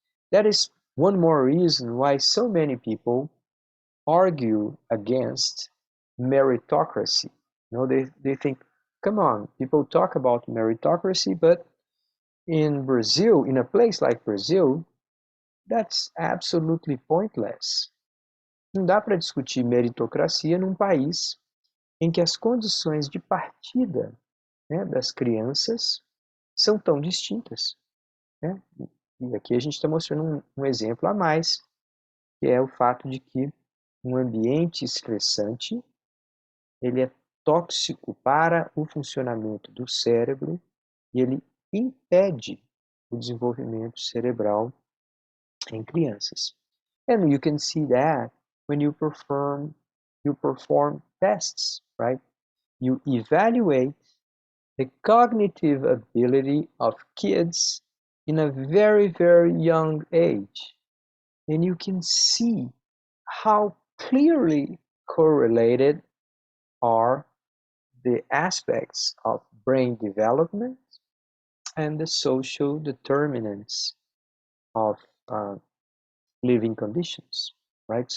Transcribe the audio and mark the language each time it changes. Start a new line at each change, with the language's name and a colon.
English: That is one more reason why so many people argue against meritocracy. They think, come on, people talk about meritocracy, but in Brazil, in a place like Brazil, that's absolutely pointless.
Portuguese: Não dá para discutir meritocracia num país em que as condições de partida, né, das crianças são tão distintas, né? E aqui a gente está mostrando um exemplo a mais, que é o fato de que um ambiente estressante ele é tóxico para o funcionamento do cérebro e ele impede o desenvolvimento cerebral em crianças.
English: And you can see that when you perform tests, right? You evaluate the cognitive ability of kids in a very, very young age. And you can see how clearly correlated are the aspects of brain development and the social determinants of living conditions, right?